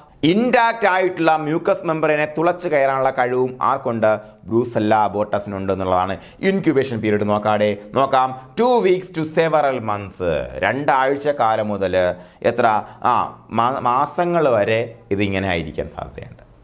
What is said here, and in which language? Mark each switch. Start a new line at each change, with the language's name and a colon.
Malayalam: Intact ആയിട്ടുള്ള mucus മെമ്പറിനെ തുളച്ച് കയറാനുള്ള കഴിവും ആർക്കുണ്ട്? ബ്രൂസെല്ല അബോർട്ടസിനുണ്ട് എന്നുള്ളതാണ്.
English: incubation period
Malayalam: നോക്കാം
English: 2 weeks to several months.
Malayalam: 2 ആഴ്ചക്കാലം മുതൽ എത്ര മാസങ്ങൾ വരെ ഇതിങ്ങനെ ആയിരിക്കാൻ സാധ്യതയുണ്ട്.